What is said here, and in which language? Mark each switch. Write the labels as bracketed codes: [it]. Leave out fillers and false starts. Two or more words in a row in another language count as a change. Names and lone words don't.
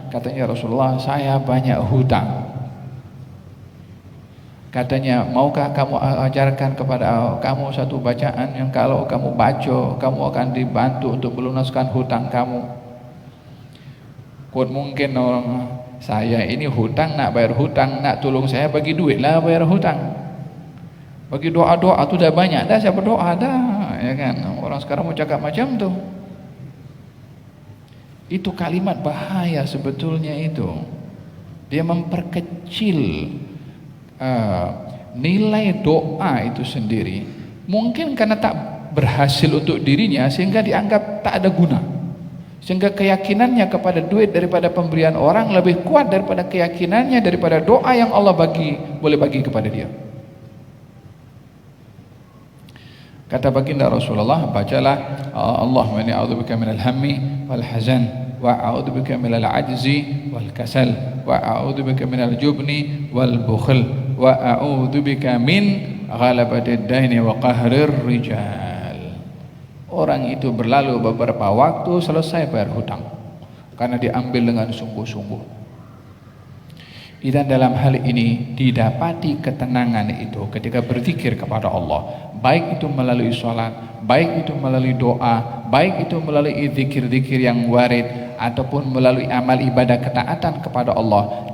[id] Katanya Rasulullah, saya banyak hutang. Katanya, maukah kamu ajarkan kepada kamu satu bacaan yang kalau kamu baca, kamu akan dibantu untuk melunaskan hutang kamu. [ms] Mungkin orang, saya ini hutang, nak bayar hutang, nak tolong saya bagi duit lah bayar hutang. Bagi doa-doa tu dah banyak dah, saya berdoa dah, ya kan? Orang sekarang mau cakap macam tu. [id] Itu kalimat bahaya sebetulnya itu. Dia memperkecil nilai doa itu sendiri. [ms] Mungkin karena tak berhasil untuk dirinya sehingga dianggap tak ada guna, sehingga keyakinannya kepada duit daripada pemberian orang lebih kuat daripada keyakinannya daripada doa yang Allah boleh bagi kepada dia. Kata baginda Rasulullah, bacalah [ar] اللهم إني أعوذ بك من الهم والحزن وأعوذ بك من العجز والكسل وأعوذ بك من الجبن والبخل وأعوذ بك من غلبة الدين وقهر الرجال. [id] Orang itu berlalu beberapa waktu, selesai bayar hutang karena diambil dengan sungguh-sungguh. Dan dalam hal ini didapati ketenangan itu ketika berzikir kepada Allah, baik itu melalui sholat, baik itu melalui doa, baik itu melalui zikir-zikir yang warid, ataupun melalui amal ibadah ketaatan kepada Allah.